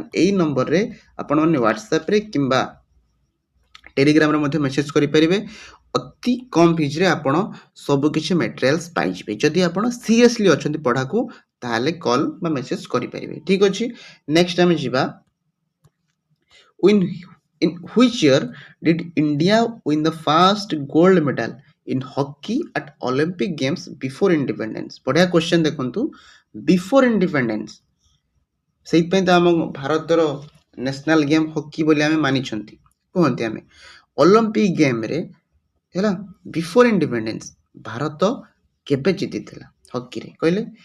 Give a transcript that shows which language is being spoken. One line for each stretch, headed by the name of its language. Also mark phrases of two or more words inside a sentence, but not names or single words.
Odia: ଏଇ ନମ୍ବରରେ ଆପଣମାନେ ହ୍ୱାଟ୍ସଆପରେ କିମ୍ବା ଟେଲିଗ୍ରାମରେ ମଧ୍ୟ ମେସେଜ କରିପାରିବେ। ଅତି କମ୍ ଫିଜ୍ରେ ଆପଣ ସବୁକିଛି ମେଟେରିଆଲ୍ସ ପାଇଯିବେ। ଯଦି ଆପଣ ସିରିୟସଲି ଅଛନ୍ତି ପଢ଼ାକୁ ତାହେଲେ କଲ୍ ବା ମେସେଜ କରିପାରିବେ। ଠିକ ଅଛି। ନେକ୍ସଟ ଆମେ ଯିବା
English: in which year did India win the first gold medal in hockey at Olympic Games before independence?
Odia: ବଢ଼ିଆ କ୍ୱେଶ୍ଚନ ଦେଖନ୍ତୁ।
English: before independence
Odia: ସେଇଥିପାଇଁ ତ ଆମ ଭାରତର
English: national game
Odia: ହକି ବୋଲି ଆମେ ମାନିଛନ୍ତି କୁହନ୍ତି ଆମେ।
English: Olympic games
Odia: ହେଲା
English: before independence
Odia: ଭାରତ କେବେ ଜିତିଥିଲା ହକିରେ କହିଲେ?